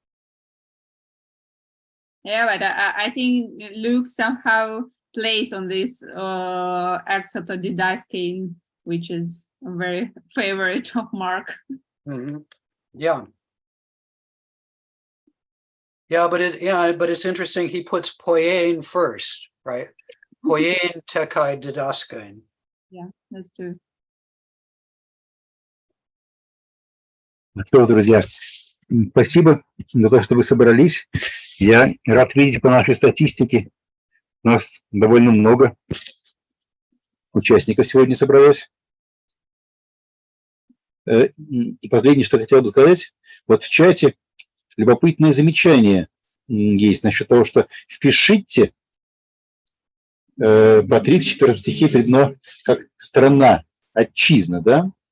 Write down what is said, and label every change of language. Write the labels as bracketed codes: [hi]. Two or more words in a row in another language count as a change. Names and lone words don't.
[en] Yeah, but I think Luke somehow plays on this exotodidaskein, which is a very favorite of Mark. Mhm. Yeah. Yeah, but it's interesting. He puts poiein first, right? [el] ποιεῖν τε καὶ διδάσκειν. [en] Yeah, that's true. [ru] Ну что, друзья, спасибо за то, что вы собрались. Я рад видеть по нашей статистике. У нас довольно много участников сегодня собралось. И последнее, что хотел бы сказать, вот в чате любопытное замечание есть насчет того, что в Пешитте по 34 стихе передано как страна, отчизна, да?